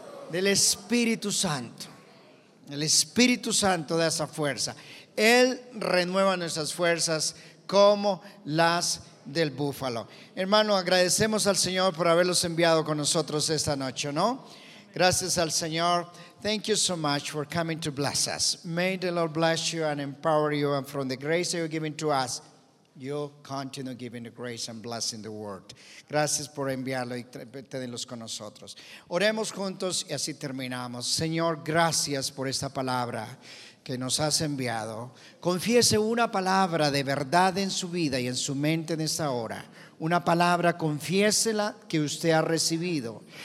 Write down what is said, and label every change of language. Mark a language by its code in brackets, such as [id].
[es] Del Espíritu Santo. El Espíritu Santo da esa fuerza. Él renueva nuestras fuerzas como las del búfalo. Hermano, agradecemos al Señor por haberlos enviado con nosotros esta noche, ¿no? Gracias al Señor. [en] Thank you so much for coming to bless us. May the Lord bless you and empower you, and from the grace that you're giving to us, you'll continue giving the grace and blessing the world. [es] Gracias por enviarlo y tenerlos con nosotros. Oremos juntos y así terminamos. Señor, gracias por esta palabra que nos has enviado. Confiese una palabra de verdad en su vida y en su mente en esta hora. Una palabra, confiésela, que usted ha recibido.